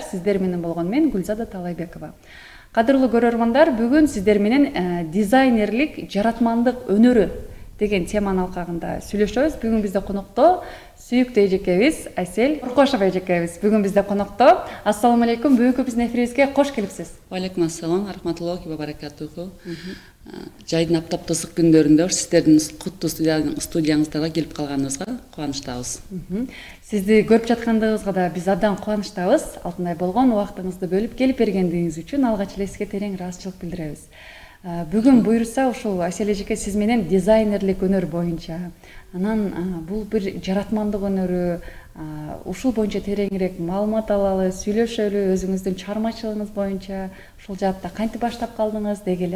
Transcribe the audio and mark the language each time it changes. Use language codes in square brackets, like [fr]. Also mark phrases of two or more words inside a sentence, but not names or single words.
[ky] Сиздер менен болгон мен Гүлзада Талайбекова. Кадырлуу көрөрмандар, бүгүн сиздер менен дизайнерлик жаратмандык өнөрү деген теманын алкагында сүйлөшөбүз. Бүгүн бизде конокто сүйүктүү эжекебиз Айсел Оркошова эжекебиз. Бүгүн бизде конокто. [ar] السلام عليكم. [ky] Бүгүнкү биздин эфирибизге кош келипсиз. [ar] عليكم السلام، رحمة الله وبركاته. [ky] Жайдын аптап ысык күндөрүндө сиздердин куттуу студияңыздарга келип калганыбызга кубанычтабыз. Сизди көрүп жаткандыгыбызга да биз абдан кубанычтабыз. Алтындай болгон убактыңызды бөлүп келип бергендигиңиз үчүн алгач эле сизге терең ыраазычылык билдиребиз. Бүгүн буюрса ушул Айсел эжеке сиз менен дизайнерлик өнөр боюнча, анан бул бир жаратмандык өнөрү, ушул боюнча тереңирээк маалымат алалы, сүйлөшөлү, өзүңүздүн чыгармачылыгыңыз боюнча ушул жаатта кантип баштап калдыңыз дегиле.